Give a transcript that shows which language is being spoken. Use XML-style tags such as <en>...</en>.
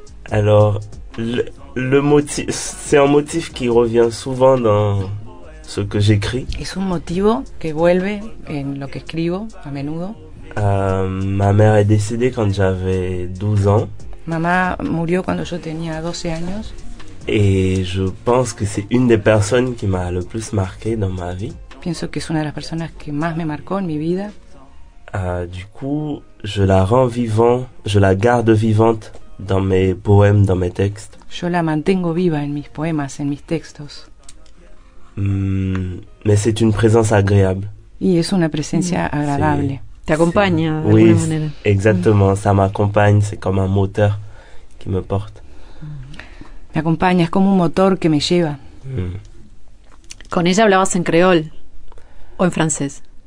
<fr>Alors, le motif, c'est un motif qui revient souvent dans ce que j'écris.</fr> <es>Es un motivo que vuelve en lo que escribo a menudo.</es> <fr>Ma mère est décédée quand j'avais 12 ans.</fr> <es>Mamá murió cuando yo tenía 12 años.</es> <fr>Et je pense que c'est une des personnes qui m'a le plus marqué dans ma vie.</fr> <es>Pienso que es una de las personas que más me marcó en mi vida.</es> <fr>Du coup, je la rends vivante, je la garde vivante dans mes poèmes, dans mes textes.</fr> <es>Yo la mantengo viva en mis poemas, en mis textos.</es> <fr>Mais c'est une présence agréable.</fr> <es>Y es una presencia agradable. Te acompaña de</es> <fr>Oui,</fr> <es>alguna manera.</es> <fr>exactement, ça m'accompagne, c'est comme un moteur qui me porte.</fr> <es>Me acompaña, es como un motor que me lleva. ¿Con ella hablabas en creol o en francés?</es>